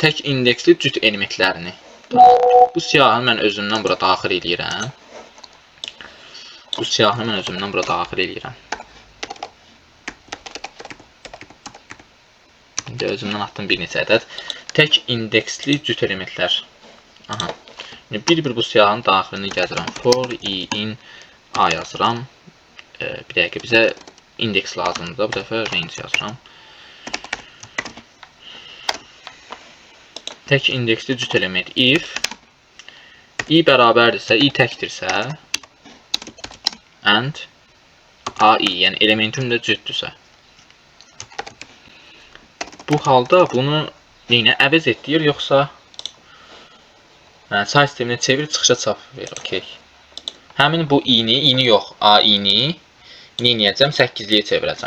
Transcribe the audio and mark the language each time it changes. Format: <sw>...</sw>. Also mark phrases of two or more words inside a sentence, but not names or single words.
<az>Tək indeksli cüt elementlərini. Bu siyahını mən özümdən bura daxil edirəm. İndi özümdən atdım bir neçə ədəd. Tək indeksli cüt elementlər. Aha. Bir-bir bu siyahının daxilini gəzirəm.</az> <en>For i in a</en> <az>yazıram. Bir dəqiqə bizə indeks lazımdır da. Bu dəfə range yazıram. Tək indeksli cüt element</az> <en>if i</en> <az>bərabərdirsə, i təkdirsə</az> <en>and ai,</en> <az>yəni elementim də cütdürsə. Bu halda bunu yenə əvəz etdir, yoxsa say sisteminə çevir, çıxışa çap ver. Okay. Həmin bu i-ni yox, ai-ni eləyəcəm, 8-liyə çevirəcəm.</az>